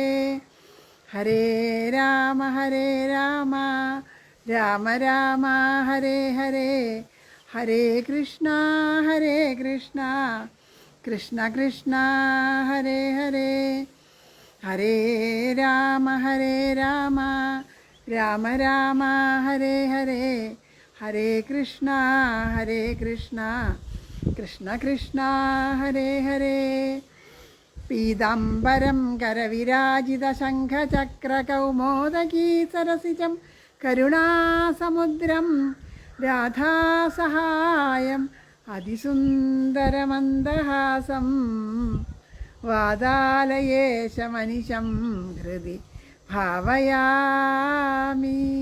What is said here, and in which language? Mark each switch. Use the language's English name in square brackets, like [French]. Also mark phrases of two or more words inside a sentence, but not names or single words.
[Sanskrit] ഹരേ രാമ രാമ രാമ ഹരേ ഹരേ. ഹരേ കൃഷ്ണ കൃഷ്ണ കൃഷ്ണ ഹരേ ഹരേ. ഹരേ രാമ രാമ രാമ ഹരേ ഹരേ. ഹരേ കൃഷ്ണ കൃഷ്ണ കൃഷ്ണ ഹരേ ഹരേ. പീതാംബരം കരവിരാജിത ശംഖചക്രകൗമോദകീ സരസിജം കരുണാസമുദ്രം രാധാസഹായം അതിസുന്ദരമന്ദഹാസം വാതാലയേശമനിശം ഹൃദി ഭാവയാമി.